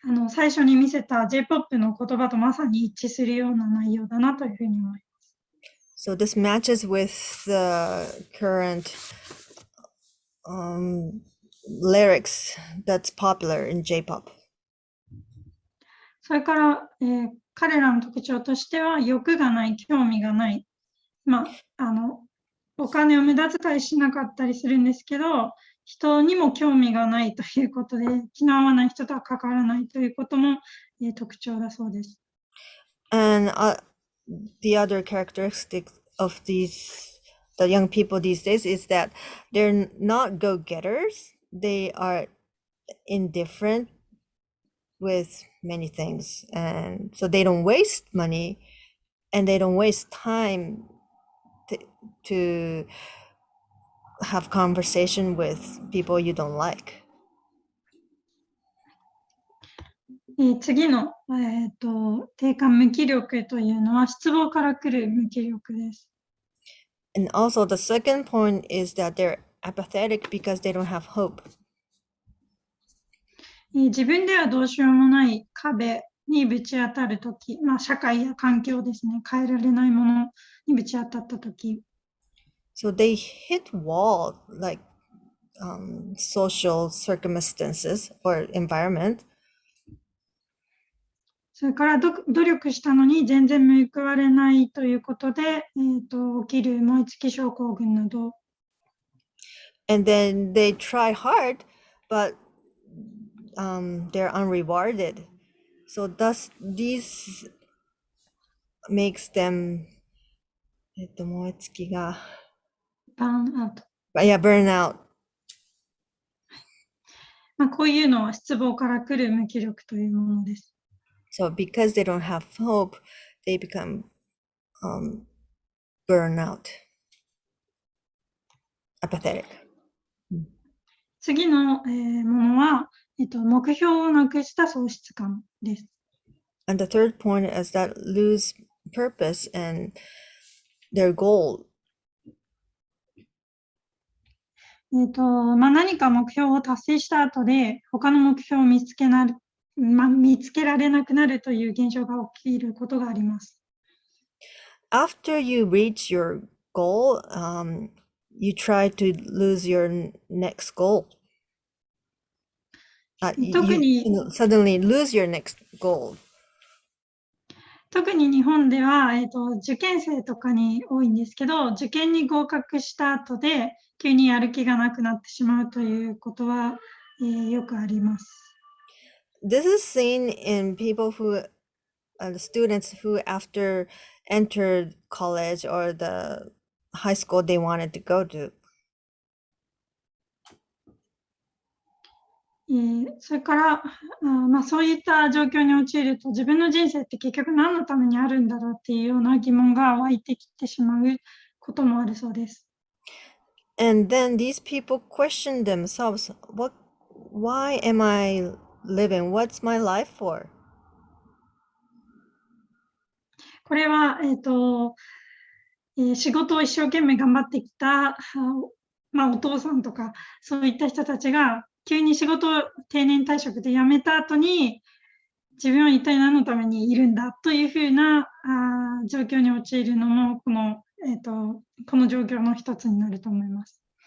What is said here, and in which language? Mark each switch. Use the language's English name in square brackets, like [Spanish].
[Japanese] 最初に見せた J-POP の言葉とまさに一致するような内容だなというふうに思います。 [English] So this matches with the current lyrics that's popular in J-pop. [Japanese] それから、彼らの特徴としては欲がない、興味がない。お金を無駄遣いしなかったりするんですけど、人にも興味がないということで、気の合わない人とは関わらないということも、特徴だそうです。 [English] And the other characteristic of the young people these days is that they're not go-getters. They are indifferent with many things, and so they don't waste money and they don't waste time to have conversation with people you don't like. [Japanese] 次の、定感無気力というのは失望から来る無気力です。 [English] And also the second point is that they're apathetic because they don't have hope. [Japanese] 自分ではどうしようもない壁にぶち当たるとき、社会や環境ですね、変えられないものにぶち当たったとき、 [English] So they hit wall like social circumstances or environment. [Japanese] それから努力したのに全然報われないということで、起きる燃え尽き症候群など、 [English] And then they try hard, but they're unrewarded. So thus these makes them [Japanese] 燃え尽きがバーンアウト。 [English] burn out. [Japanese] こういうのは失望から来る無気力というものです。 [English] So because they don't have hope, they become burn out, apathetic. [Japanese] 次の、ものは、目標をなくした喪失感です。 [English] And the third point is that lose purpose and their goal. [Japanese] 何か目標を達成した後で、他の目標を見つけられなくなるという現象が起きることがあります。 [English] After you reach your goal, you try to lose your next goal. You suddenly lose your next goal. [Japanese] 特に日本では、受験生とかに多いんですけど、受験に合格した後で急にやる気がなくなってしまうということは、よくあります。 [English] This is seen in people who, students who after entered college or the high school they wanted to go to. [Japanese] それから、そういった状況に陥ると自分の人生って結局何のためにあるんだろうっていうような疑問が湧いてきてしまうこともあるそうです。 [English] And then these people question themselves, why am I living? What's my life for? [Japanese] これは、仕事を一生懸命頑張ってきた、お父さんとかそういった人たちが急に仕事を定年退職で辞めた後に自分は一体何のためにいるんだというふうな状況に陥るのもこの状況の一つになると思います。